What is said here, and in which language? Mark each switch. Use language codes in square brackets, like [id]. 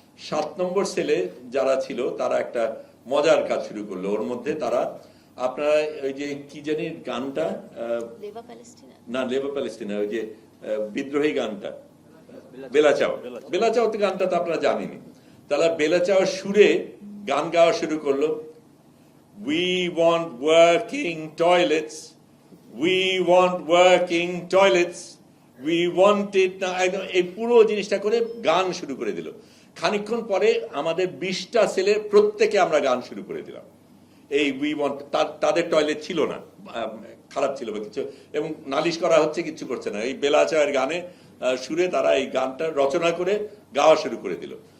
[bn] 7 নম্বর সেলে যারা ছিল তারা একটা মজার কাজ শুরু করলো। ওর মধ্যে তারা, আপনারা ওই যে কি জানি গানটা, লেবা প্যালেস্টিনা, না লেবা প্যালেস্টিনা, ওই যে বিদ্রোহী গানটা, বেলাচাও, বেলাচাও তো গানটা তো আপনারা জানেনি, তারা বেলাচাও সুরে গান গাওয়া শুরু করলো। [en] We want working toilets, we want working toilets, we want it now. [bn] এই পুরো জিনিসটা করে গান শুরু করে দিল। খানিকক্ষণ পরে আমাদের 20টা সেলে প্রত্যেকে আমরা গান শুরু করে দিলাম। এই [en] we want, [bn] তাদের টয়লেট ছিল না, খারাপ ছিল বা কিছু, এবং নালিশ করা হচ্ছে, কিছু করছে না, এই বেলাচায়ের গানে সুরে তারা এই গানটা রচনা করে গাওয়া শুরু করে দিল।